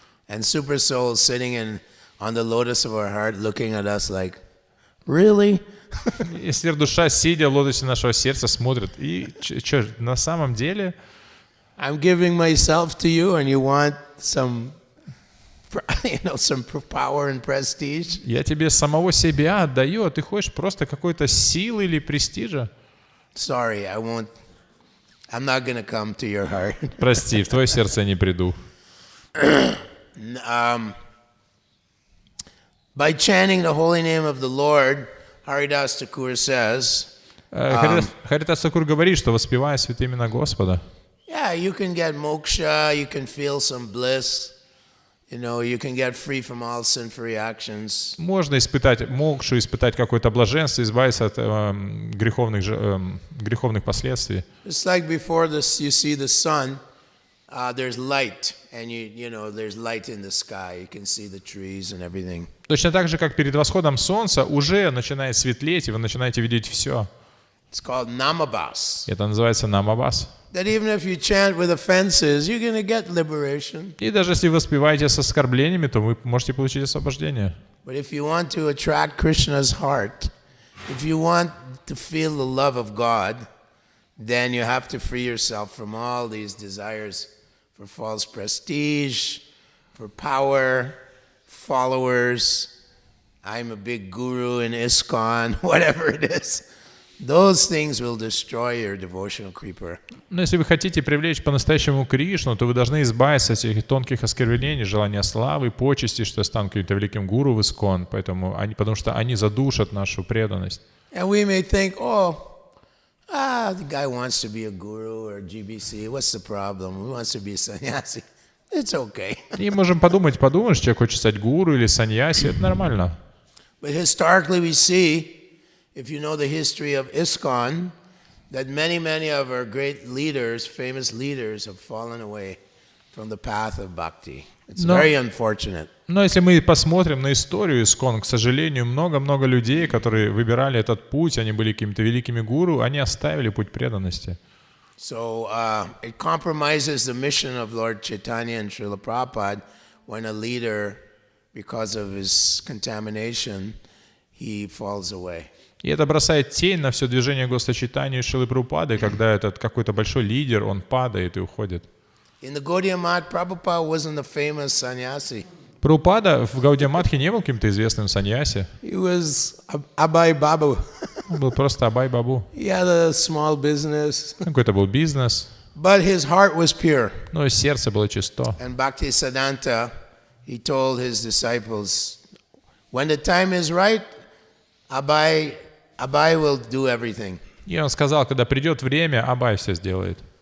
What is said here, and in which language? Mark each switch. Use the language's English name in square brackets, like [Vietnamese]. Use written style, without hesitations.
[English] And super soul sitting on the lotus of our heart, looking at us like, really? [Russian] И сверхдуша, сидя в лотосе нашего сердца, смотрит. И что, на самом деле? [English] I'm giving myself to you, and you want some, some power and prestige. [Russian] Я тебе самого себя отдаю, а ты хочешь просто какой-то силы или престижа? [English] Sorry, I'm not going to come to your heart. [Russian] Прости, в твое сердце я не приду. [English] By chanting the holy name of the Lord, Haridas Thakur says, [Russian] Харидас Такур говорит, что воспевая святые имена Господа, [English] yeah, you can get moksha, you can feel some bliss, you can get free from all sinful reactions. [Russian] можно испытать мокшу, испытать какое-то блаженство, избавиться от греховных последствий. [English] It's like before this, you see the sun, there's light, and there's light in the sky. You can see the trees and everything. [Russian] Точно так же, как перед восходом солнца уже начинает светлеть, и вы начинаете видеть все. [English] It's called namabas. [Russian] Это называется намабас. [English] That even if you chant with offenses, you're going to get liberation. [Russian] И даже если вы воспеваете с оскорблениями, то вы можете получить освобождение. [English] But if you want to attract Krishna's heart, if you want to feel the love of God, then you have to free yourself from all these desires for false prestige, for power, followers. I'm a big guru in ISKCON, whatever it is. Those things will destroy your devotional creeper. [Russian] Но если вы хотите привлечь по-настоящему Кришну, то вы должны избавиться от этих тонких оскорблений, желания славы, почести, что я стану каким-то великим гуру в ИСККОН, потому что они задушат нашу преданность. [English] And we may think, the guy wants to be a guru or GBC. What's the problem? He wants to be a sannyasi. It's okay. [Russian] И можем подумать, что человек хочет стать гуру или саньяси, это нормально. [English] But historically we see, if you know the history of ISKCON, that many of our great leaders, famous leaders, have fallen away from the path of bhakti. It's very unfortunate. [Russian] Но если мы посмотрим на историю ИСККОН, к сожалению, много людей, которые выбирали этот путь, они были какими-то великими гуру, они оставили путь преданности. [English] So it compromises the mission of Lord Chaitanya and Srila Prabhupada when a leader, because of his contamination, he falls away. [Russian] И это бросает тень на все движение Господа Чайтаньи и Шрилы Прабхупады, когда этот какой-то большой лидер, он падает и уходит. [English] In the Gaudiya Math, Prabhupada wasn't a famous sannyasi. [Russian] Прабхупада в Гаудия Матхе не был каким-то известным саньяси. [English] He was Abhay Babu. [Russian] Он был просто Абай Бабу. [English] He had a small business. [Russian] Какой-то был бизнес. [English] But his heart was pure. [Russian] Но сердце было чисто. [English] And Bhaktisiddhanta, he told his disciples, when the time is right, Abhay will do everything. [Russian] И он сказал, когда придет время, Абай все сделает.